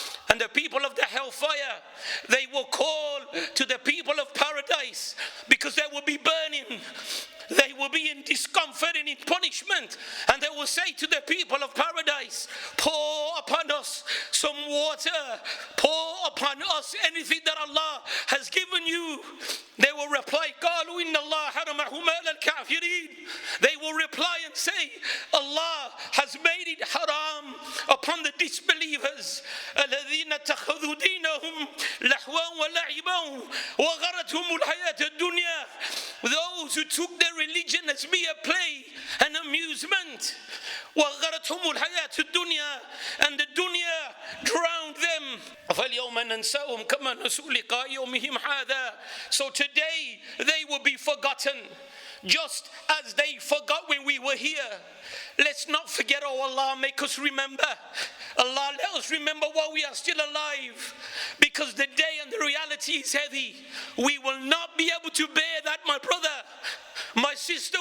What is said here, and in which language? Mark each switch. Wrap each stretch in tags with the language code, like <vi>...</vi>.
<en>And the people of the hellfire, they will call to the people of paradise, because they will be burning. They will be in discomfort and in punishment, and they will say to the people of paradise, pour upon us some water, pour upon us anything that Allah has given you. They will reply,</en> <ar>قالوا إن الله حرمهما على الكافرين.</ar> <en>They will reply and say, Allah has made it haram upon the disbelievers.</en> <ar>الذين اتخذوا دينهم لهوا ولعبا وغرتهم الحياة الدنيا.</ar> <en>Those who took their religion as mere play and amusement.</en> <ar>وغرتهم الحياة الدنيا,</ar> <en>and the dunya drowned them.</en> <ar>فاليوم ننساهم كما نسوا لقاء يومهم هذا.</ar> <en>So today they will be forgotten, just as they forgot when we were here. Let's not forget, oh Allah, make us remember. Allah, let us remember while we are still alive, because the day and the reality is heavy. We will not be able to bear that, my brother, my sister.</en>